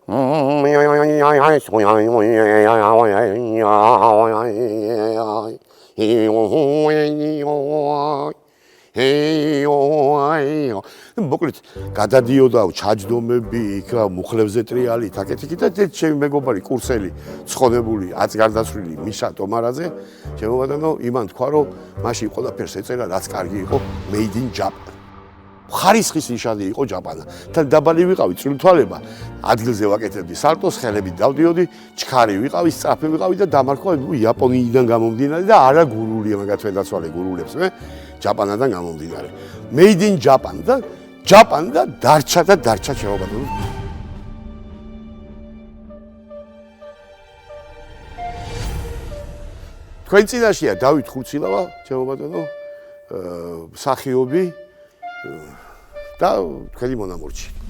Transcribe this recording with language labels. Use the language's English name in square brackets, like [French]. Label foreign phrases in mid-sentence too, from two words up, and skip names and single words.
[Georgian] მოკლედ გადადიოდა ჩაჯდომები, იქ მუხლებზე ტრიალით, აკეთიკით და ჩემი მეგობარი კურსელი, ცხონებული, 10 გარდაცვლილი მიშა ტომარაძე, ჩემო ბატონო, იმან თქვა, რომ მაშინ ყველაფერს ეწერა, რაც კარგი იყო, [English] made in Japan. [Georgian] ხარისხის ნიშანი იყო ჯაპანა. თან დაბალი ვიყავი, წვრილთვალება, ადგილზე ვაკეთებდი სარტოს, ხელებით დავდიოდი, ჩქარი ვიყავი, სწრაფი ვიყავი და დამარხვა იაპონიიდან გამომდინარე და არა გურულია, მაგათ ვედაცვალე გურულებს მე, ჯაპანიდან გამომდინარე. [English] Made in Japan [Georgian] და ჯაპანი და დარჩა ჩემო ბატონო. თქვენ წინაშეა დავით ხუცილავა, ჩემო ბატონო, მსახიობი და თქვენი მონამორჩი.